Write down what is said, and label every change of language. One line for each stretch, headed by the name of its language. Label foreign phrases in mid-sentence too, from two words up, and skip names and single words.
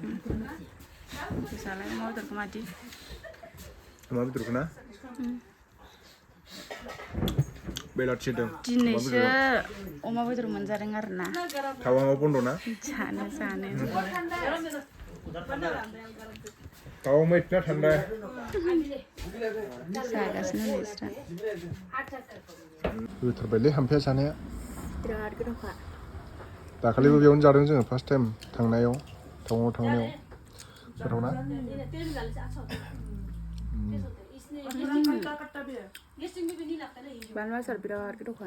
Bodo: जालाय अमा बेदरखौ मादि अमा बेदरखौ ना बेलाथि दं दिनैसो अमा बेदर मोनजादों आरोना टावाङाव बन्द' ना जानो
Hindi: टावां में इतना ठंडा है
Bodo: जागासिनो नोंस्रा गोथारबायलै हामफेया जानाया बिराद गोथावखा दाखालिबो बेयावनो जादों जोङो
English: first time
Bodo: थांनायाव टावाङाव थांनायाव गोथावना बानलु आसार बिराद गोथावखा